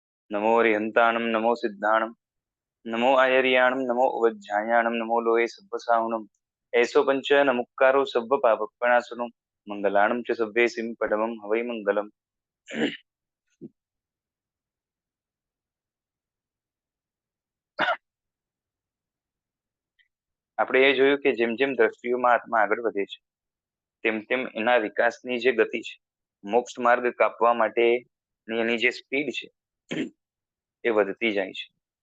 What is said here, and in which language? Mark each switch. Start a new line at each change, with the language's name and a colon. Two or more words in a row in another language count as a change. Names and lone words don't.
Prakrit languages: नमो रिहंताणं नमो सिद्धाणं नमो आयर्याणं नमो उवज्झायाणं नमो लोये सब्बसाहुणं ऐसो पंच नमुक्कारो सब्ब पापप्रणाशनं मंगलाणं च सव्येसिं परमं हवै मंगलम.
Gujarati: આપણે એ જોયું કે જેમ જેમ દ્રષ્ટિઓમાં આત્મા આગળ વધે છે તેમ તેમ એના વિકાસની જે ગતિ છે, મોક્ષ માર્ગ કાપવા માટે એની જે સ્પીડ છે એ વધતી જાય છે.